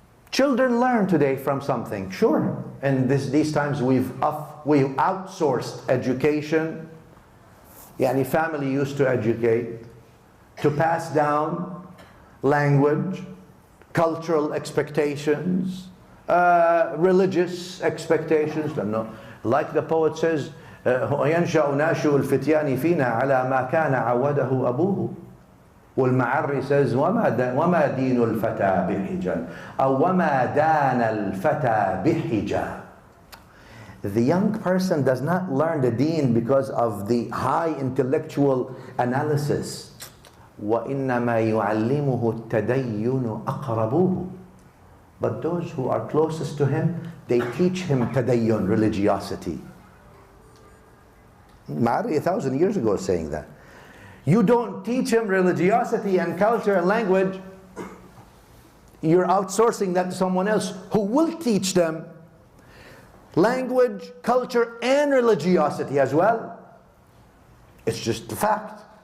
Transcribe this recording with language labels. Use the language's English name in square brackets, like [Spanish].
[English] Children learn today from something, sure. And these times we've outsourced education. Yani family used to educate, to pass down language, cultural expectations, religious expectations. Like the poet says, [Arabic] وينشأ ناشئ الفتيان فينا على ما كان عوده أبوه. والمعري [English] says [Arabic] وما دين الفتى بحجا أو وما دان الفتى بحجا. [English] The young person does not learn the deen because of the high intellectual analysis. [Arabic] وإنما يعلمه التدين أقربوه. [English] But those who are closest to him, they teach him tadayyun, religiosity. Ma'ari 1,000 years ago is saying that. You don't teach him religiosity and culture and language, you're outsourcing that to someone else who will teach them language, culture, and religiosity as well. It's just a fact.